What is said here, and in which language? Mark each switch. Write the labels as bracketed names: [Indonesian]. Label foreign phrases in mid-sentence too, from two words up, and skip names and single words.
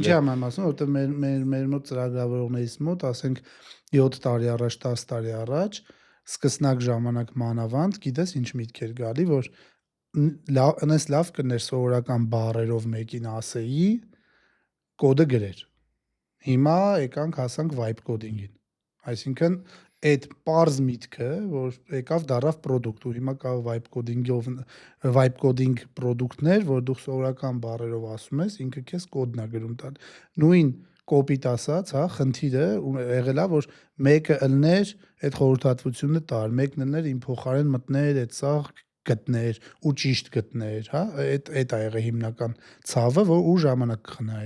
[Armenian] Ինչի եմ ասում, որովհետև մեր մոտ ծրագրավորողներից մոտ, ասենք 7 տարի առաջ, 10 տարի առաջ, սկսնակ ժամանակ մանավանդ, գիտես ինչ միտքեր գալի, որ լավ կներ սովորական բառերով մեկին ասեի, կոդը գրեր։ Հիմա եկանք հասանք [English] vibe coding- [Armenian] ին։ Այսինքն այդ պարզ միտքը, որ եկավ դարավ product ու հիմա կա [English] vibe coding product- [Armenian] ներ, որ դու սովորական բառերով ասում ես, ինքը քեզ կոդն է գրում տալ։ Նույն կոպիտ ասած, հա, խնդիրը եղել է, որ մեկը ըլներ այդ խորհրդատվությունը տար, մեկն ըլներ իմ փոխարեն մտներ այդ սա գտներ ու ճիշտ գտներ, հա, այդ է եղել հիմնական ցավը, որ ու ժամանակ կխնայի։